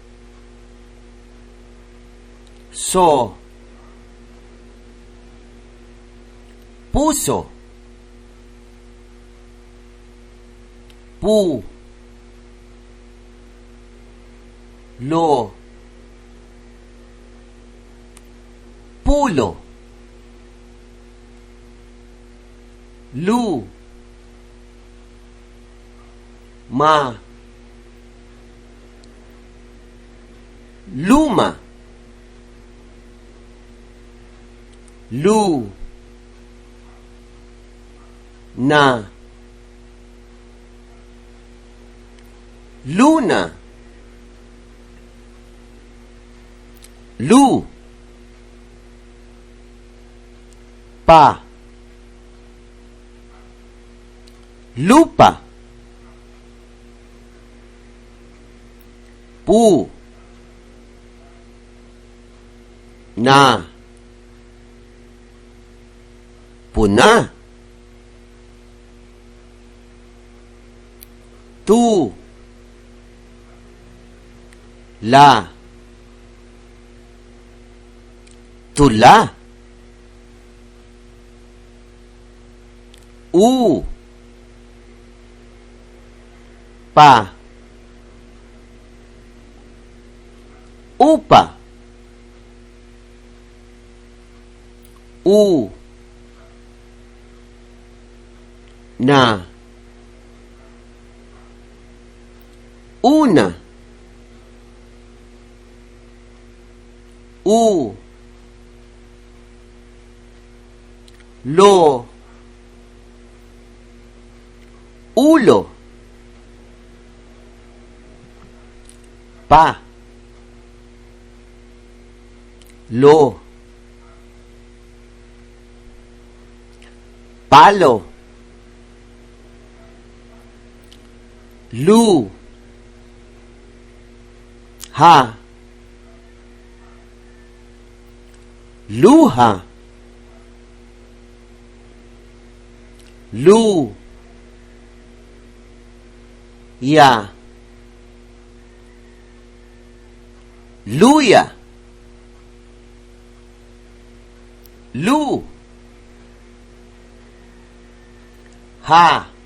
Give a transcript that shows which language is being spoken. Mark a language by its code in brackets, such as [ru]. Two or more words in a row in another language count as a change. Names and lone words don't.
[tl] so, puso, pu, lo, pulo, lu, ma, luma, lu, na, luna, lu, pa, lupa, pu, na, puna, tu, la, tula, u, pa, upa, u, na, una, u, lo, ulo, pa, lo, palo, lu, ha, luha, lu, ya, luya, lu, ha,